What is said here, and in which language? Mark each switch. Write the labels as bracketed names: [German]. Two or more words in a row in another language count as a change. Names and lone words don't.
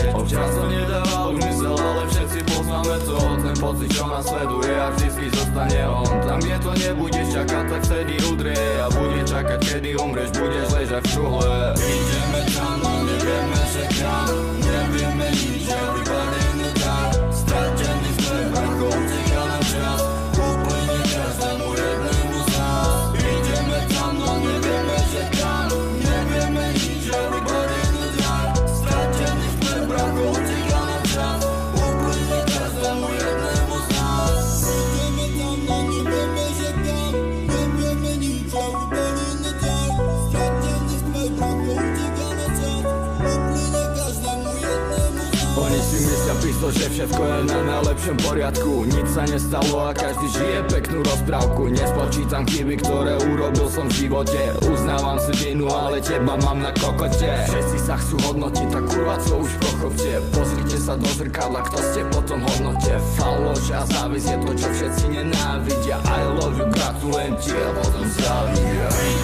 [Slovak] Občas to nedával už mysel, ale všetci poznáme to. Ten pocit, čo nás sleduje a vždycky zostane on. Tam, kde to nebudeš čakať, tak vtedy udrie. A bude čakať, kedy umreš, budeš ležať v čuhle. Ideme tam, no nevieme, že kam. Nevieme nič, [English] everybody in the dark. [Slovak] Stratený sme vrchol, uteká nám čas. Úplne každému jednému z nás. Ideme tam, no nevieme, že kam. Nevieme nič, [English] everybody in the dark. [Slovak] Stratený sme vrchol, uteká nám čas. Úplne každému jednému z nás. Ideme tam, no nevieme, že kam. Nevieme nič, [English] everybody in the dark. [Slovak] Stratený sme vrchol, uteká nám čas. Úplne každému jednému z nás. Oni si myslia pisto, že všetko je na najlepšom poriadku. Nič sa nestalo a každý žije peknú rozprávku. Nespočítam chyby, ktoré urobil som v živote. Uznávam si vinu, ale teba mám na kokote. Všetci sa chcú hodnotiť, tak kurva co už pochopte. Pozrite sa do zrkadla, kto ste potom hodnote. Faloš a závis je to, čo všetci nenávidia. [English] I love you, [Slovak] gratulujem ti a potom závidia.